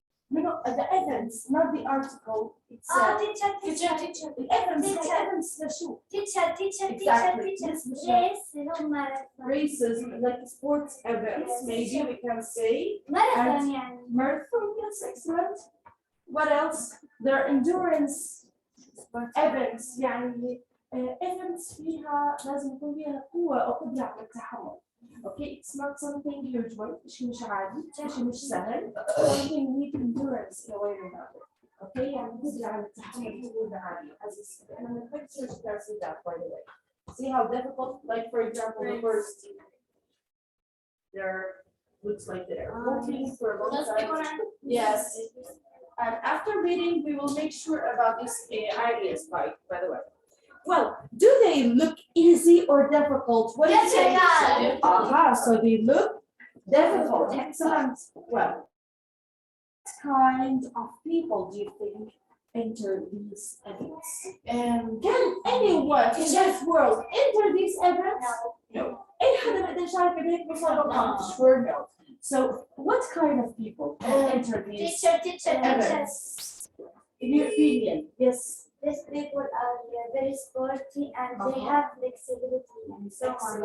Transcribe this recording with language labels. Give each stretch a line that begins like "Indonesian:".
English: No, the events, not the article itself. The events شو? Exactly. Yes, Michelle. Races, like sports events, maybe we can say.
Arabic: ماراثون يعني.
English: Marathon, yes, excellent. What else? There are endurance events,
Arabic: يعني events فيها لازم يكون فيها قوة أو قدرة على التحمل.
English: Okay, it's not something usual,
Arabic: شيء مش عادي، شيء مش سهل.
English: Something you need endurance in a way or another.
Arabic: Okay, يعني قدرة على التحمل تكون عالية.
English: As you see, and in the pictures you can see that by the way. See how difficult, like for example, the first. There looks like they're walking for a long time. Yes. And after reading, we will make sure about these ideas, by the way. Well, do they look easy or difficult? What do you think? Aha, so they look difficult. Excellent. Well, what kind of people do you think enter these events? Can anyone in this world enter these events? No.
Arabic: أي حدا ما يقدر يشارك بهيك مسابقة؟
English: Sure no. So, what kind of people can enter these events? In your opinion, yes. These people are very sporty and they have flexibility and so on.